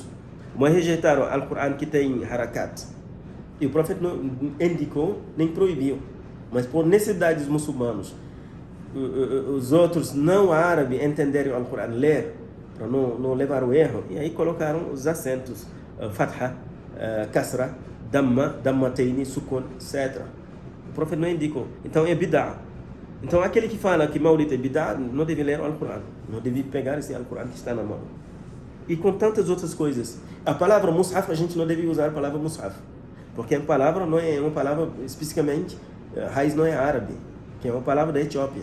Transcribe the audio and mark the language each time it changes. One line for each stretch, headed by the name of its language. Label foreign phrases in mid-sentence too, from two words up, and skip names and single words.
Portuguese: Vamos rejeitar o Alcorão que tem harakat. E o profeta não indicou nem proibiu, mas por necessidade dos muçulmanos, os outros não árabes entenderem o Alcorão, ler, para não levar o erro, e aí colocaram os acentos,
Arabic: فتحة، كسرة، ضمة، ضمتين، سكون,
Portuguese: etc. O profeta não indicou. Então é bid'a. Então, aquele que fala que Maulid é bid'a, não deve ler o Alcorão, não deve pegar esse Alcorão que está na mão. E com tantas outras coisas. A palavra Mus'haf, a gente não deve usar a palavra Mus'haf, porque a palavra não é uma palavra especificamente, a raiz não é árabe, que é uma palavra da Etiópia.